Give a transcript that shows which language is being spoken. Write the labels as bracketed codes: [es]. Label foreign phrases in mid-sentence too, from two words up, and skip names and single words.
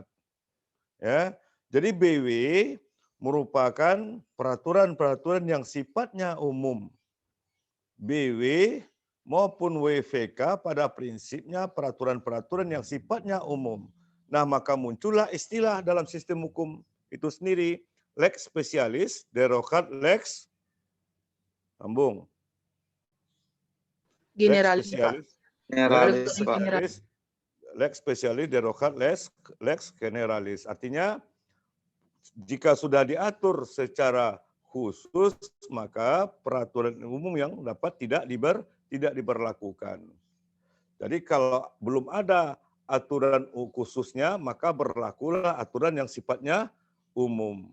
[id] Ya, jadi BW merupakan peraturan-peraturan yang sifatnya umum. BW maupun WVK pada prinsipnya peraturan-peraturan yang sifatnya umum. Nah, maka muncullah istilah dalam sistem hukum itu sendiri, [la] lex specialis, derogat lex, sambung. Lex Generalis, Pak. specialis, Generalis, Pak. lex specialis, derogat lex generalis. [id] Artinya, jika sudah diatur secara khusus, maka peraturan umum yang dapat tidak diberlakukan. Jadi kalau belum ada aturan khususnya, maka berlakulah aturan yang sifatnya umum.